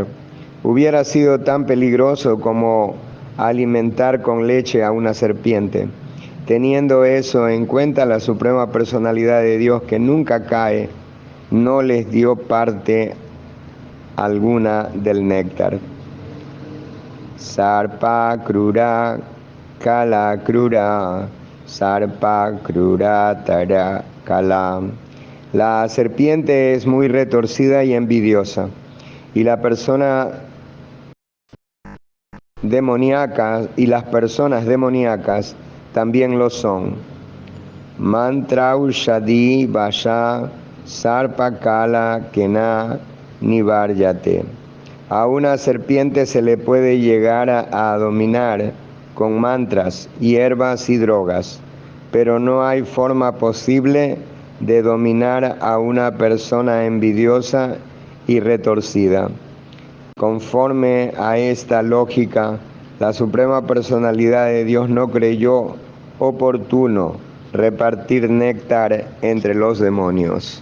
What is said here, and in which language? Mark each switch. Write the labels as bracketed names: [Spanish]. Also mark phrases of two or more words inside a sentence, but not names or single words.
[Spanish] Hubiera sido tan peligroso como alimentar con leche a una serpiente. Teniendo eso en cuenta, la suprema personalidad de Dios, que nunca cae, no les dio parte alguna del néctar. [Sanskrit] Sarpa krura kala krura, sarpa krura tara kala. [Spanish] La serpiente es muy retorcida y envidiosa, y las personas demoníacas también lo son. [Sanskrit] Mantra ushadi vasha sarpa kala kena nivaryate. [Spanish] A una serpiente se le puede llegar a dominar con mantras, hierbas y drogas, pero no hay forma posible de dominar a una persona envidiosa y retorcida. Conforme a esta lógica, la Suprema Personalidad de Dios no creyó oportuno repartir néctar entre los demonios.